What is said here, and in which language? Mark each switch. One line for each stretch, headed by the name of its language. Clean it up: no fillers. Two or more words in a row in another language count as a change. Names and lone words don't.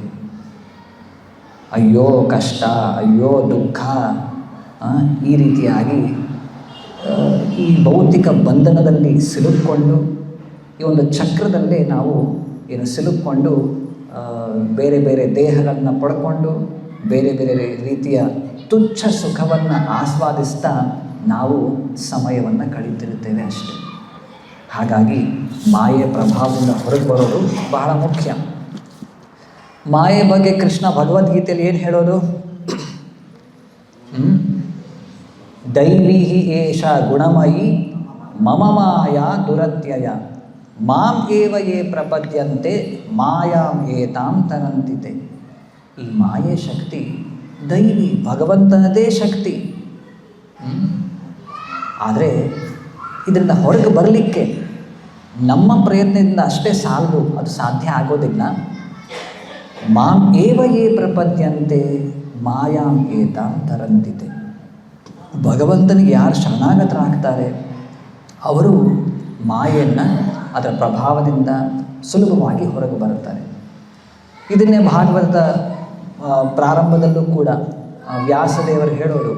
Kannada: ಅಯ್ಯೋ ಕಷ್ಟ, ಅಯ್ಯೋ ದುಃಖ, ಈ ರೀತಿಯಾಗಿ ಈ ಭೌತಿಕ ಬಂಧನದಲ್ಲಿ ಸಿಲುಕ್ಕೊಂಡು, ಈ ಒಂದು ಚಕ್ರದಲ್ಲೇ ನಾವು ಸಿಲುಕ್ಕೊಂಡು ಬೇರೆ ಬೇರೆ ದೇಹಗಳನ್ನು ಪಡ್ಕೊಂಡು ಬೇರೆ ಬೇರೆ ರೀತಿಯ ತುಚ್ಛ ಸುಖವನ್ನು ಆಸ್ವಾದಿಸ್ತಾ ನಾವು ಸಮಯವನ್ನು ಕಳೀತಿರುತ್ತೇವೆ ಅಷ್ಟೆ. ಹಾಗಾಗಿ ಮಾಯೆಯ ಪ್ರಭಾವದಿಂದ ಹೊರಗೆ ಬರೋದು ಬಹಳ ಮುಖ್ಯ. ಮಾಯೆ ಬಗ್ಗೆ ಕೃಷ್ಣ ಭಗವದ್ಗೀತೆಯಲ್ಲಿ ಏನು ಹೇಳೋದು?
Sanskrit: ದೈವೀ ಏಷ ಗುಣಮಯಿ ಮಮ ಮಾಯಾ ದುರತ್ಯಯ ಮಾಂ ಏವ ಯೇ ಪ್ರಪದ್ಯಂತೆ ಮಾಯಾಂ ಏತಾಂ ತರಂತಿತೆ.
Kannada: ಈ ಮಾಯೆ ಶಕ್ತಿ ದೈವಿ, ಭಗವಂತನದೇ ಶಕ್ತಿ. ಆದರೆ ಇದರಿಂದ ಹೊರಗೆ ಬರಲಿಕ್ಕೆ ನಮ್ಮ ಪ್ರಯತ್ನದಿಂದ ಅಷ್ಟೇ ಸಾಲದು, ಅದು ಸಾಧ್ಯ ಆಗೋದಿಲ್ಲ.
Sanskrit: ಮಾಂ ಏವ ಯೇ ಪ್ರಪದ್ಯಂತೆ ಮಾಯಾಂ ಏತಾಂ ತರಂತಿತೆ.
Kannada: ಭಗವಂತನಿಗೆ ಯಾರು ಶರಣಾಗತರಾಗ್ತಾರೆ ಅವರು ಮಾಯೆಯನ್ನು, ಅದರ ಪ್ರಭಾವದಿಂದ ಸುಲಭವಾಗಿ ಹೊರಗೆ ಬರುತ್ತಾರೆ. ಇದನ್ನೇ ಭಾಗವತದ ಪ್ರಾರಂಭದಲ್ಲೂ ಕೂಡ ವ್ಯಾಸದೇವರು ಹೇಳೋದು.